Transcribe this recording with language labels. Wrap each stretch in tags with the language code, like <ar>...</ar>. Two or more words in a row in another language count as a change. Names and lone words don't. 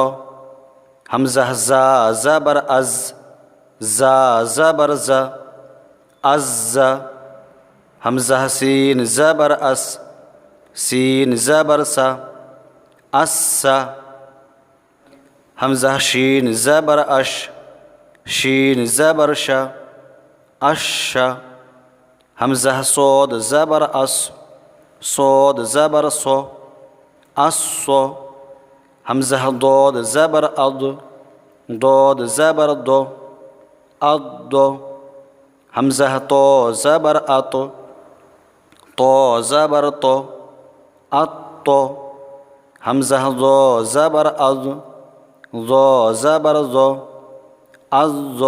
<ur>ہمزہ زا زبر از، زا زبر زا ازّا. ہمزہ سین زبر اس، سین زبر سا اسّا. ہمزہ شین زبر اش، شین زبر شا اشا. ہمزہ صاد زبر اص، صاد زبر صا اصّا. ہمزہ ضاد زبر اض، ضاد زبر ضا اضّا. ہمزہ طوئے زبر اط، طوئے زبر طا اطّا. ہمزہ ظوئے زبر اظ، ظوئے زبر ظا اظّا.</ur>